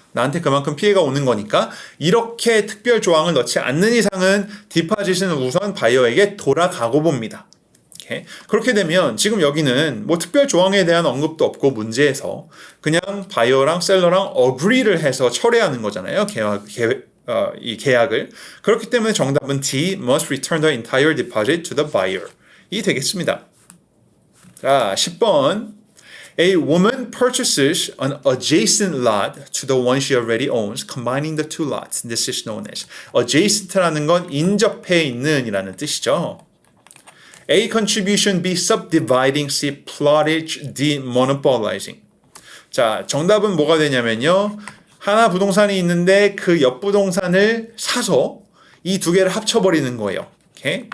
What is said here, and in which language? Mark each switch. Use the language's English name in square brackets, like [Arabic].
[Korean] 나한테 그만큼 피해가 오는 거니까 이렇게 특별 조항을 넣지 않는 이상은 디파짓은 우선 바이어에게 돌아가고 봅니다. 그렇게 되면 지금 여기는 뭐 특별 조항에 대한 언급도 없고 문제에서 그냥 바이어랑 셀러랑 agree를 해서 철회하는 거잖아요. 이 계약을. 그렇기 때문에 정답은 D. [English] Must return the entire deposit to the buyer. [Korean] 이 되겠습니다. 자, 10번. [English] A woman purchases an adjacent lot to the one she already owns, combining the two lots. This is known as [Korean] adjacent라는 건 인접해 있는 이라는 뜻이죠. [English] A. Contribution. B. Subdividing. C. Plottage. D. Monopolizing. [Korean] 자, 정답은 뭐가 되냐면요. 하나 부동산이 있는데 그 옆 부동산을 사서 이 두 개를 합쳐버리는 거예요. 오케이?